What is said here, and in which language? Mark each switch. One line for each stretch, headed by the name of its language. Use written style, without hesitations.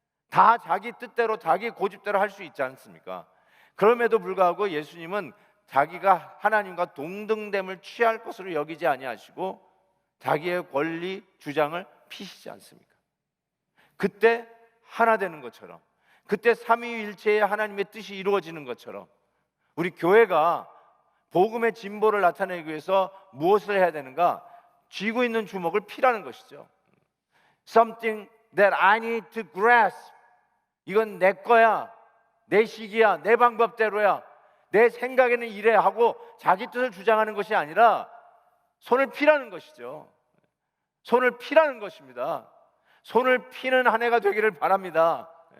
Korean: 다 자기 뜻대로 자기 고집대로 할 수 있지 않습니까? 그럼에도 불구하고 예수님은 자기가 하나님과 동등됨을 취할 것으로 여기지 아니하시고 자기의 권리 주장을 피시지 않습니까? 그때 하나 되는 것처럼, 그때 삼위일체의 하나님의 뜻이 이루어지는 것처럼 우리 교회가 복음의 진보를 나타내기 위해서 무엇을 해야 되는가? 쥐고 있는 주먹을 피라는 것이죠.
English: Something that I need to grasp.
Korean: 이건 내 거야, 내 식이야, 내 방법대로야, 내 생각에는 이래 하고 자기 뜻을 주장하는 것이 아니라 손을 피라는 것이죠. 손을 피라는 것입니다. 손을 피는 한 해가 되기를 바랍니다.